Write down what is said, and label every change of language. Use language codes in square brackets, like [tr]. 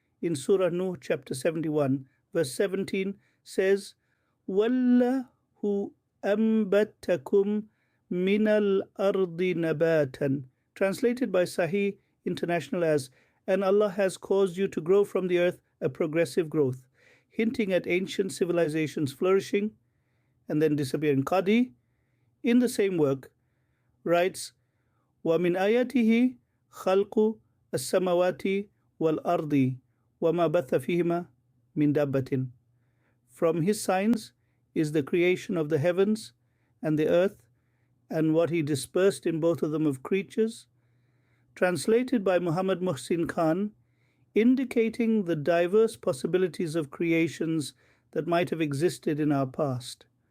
[en] In Surah Nuh, chapter 71, verse 17 says, [ar] وَاللَّهُ أَنبَتَكُم مِّنَ الْأَرْضِ نَبَاتًا, [en] translated by Sahih International as, and Allah has caused you to grow from the earth a progressive growth, hinting at ancient civilizations flourishing and then disappearing. [ar] Qadi, [en] in the same work, writes, [ar] وَمِنْ آيَاتِهِ خَلْقُ السَّمَوَاتِ وَالْأَرْضِ وَمَا بَثَّ فِيهِمَا مِنْ دَابَّةٍ. [en] From his signs is the creation of the heavens and the earth, and what he dispersed in both of them of creatures, translated by Muhammad Muhsin Khan, indicating the diverse possibilities of creations that might have existed in our past.